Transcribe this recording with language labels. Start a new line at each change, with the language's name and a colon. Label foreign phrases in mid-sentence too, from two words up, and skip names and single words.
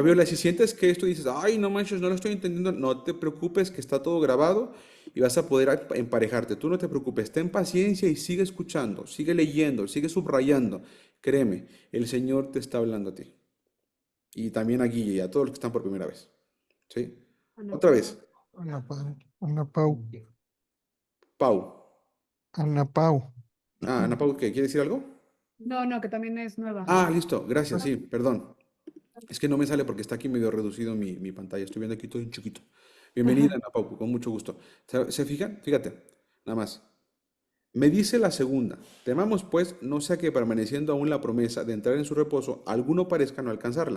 Spanish: Fabiola, si sientes que esto dices, ay, no manches, no lo estoy entendiendo, no te preocupes, que está todo grabado y vas a poder emparejarte. Tú no te preocupes, ten paciencia y sigue escuchando, sigue leyendo, sigue subrayando. Créeme, el Señor te está hablando a ti. Y también a Guille y a todos los que están por primera vez. ¿Sí? Otra vez, Ana Pau. Ana Pau. Pau. Ana Pau. Ah, Ana Pau, ¿qué? ¿Quiere decir algo? No, que también es nueva. Ah, listo, gracias, sí, perdón. Es que no me sale porque está aquí medio reducido mi pantalla. Estoy viendo aquí todo en chiquito. Bienvenida, Ana Pau, con mucho gusto. ¿Se fijan? Fíjate, nada más. Me dice la segunda. Temamos pues, no sea que permaneciendo aún la promesa de entrar en su reposo, alguno parezca no alcanzarla.